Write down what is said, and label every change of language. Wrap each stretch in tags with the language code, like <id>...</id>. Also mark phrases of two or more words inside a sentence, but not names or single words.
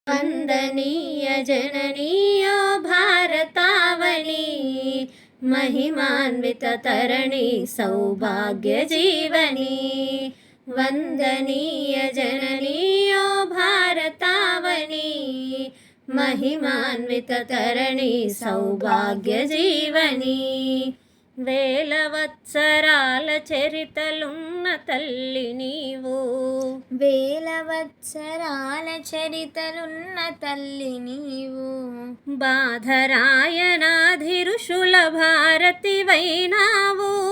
<sa>वंदनीय जननीयो भारतावनी, महिमान्वित तरणि सौभाग्य जीवनी। वंदनीय जननीयो भारतावनी, महिमान्वित तरणि सौभाग्य जीवनी।</sa> <te>వేల వత్సరాల చరితలున్న తల్లి నీవు, వేల వత్సరాల చరితలున్న తల్లి నీవు। బాధరాయణాధి ఋషుల భారతివైనావు,</te>